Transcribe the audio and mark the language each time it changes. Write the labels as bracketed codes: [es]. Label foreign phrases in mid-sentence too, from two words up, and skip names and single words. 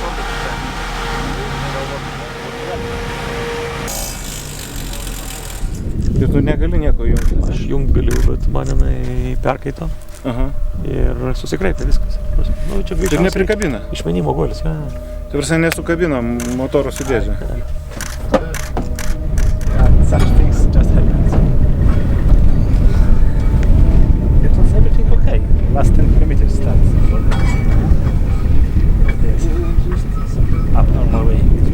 [lt] Tai tu negali nieko jungti? Aš jungt galiu, bet man jinai perkaito. Ir susikreipia viskas. Nu, čia ir neprikabina? Išmenimo guolis, ja. Tai prasme nesukabina motoro su dėže? [en] Such things just happens. It was everything okay. Last 10 kilometers starts. Yes. Abnormal way.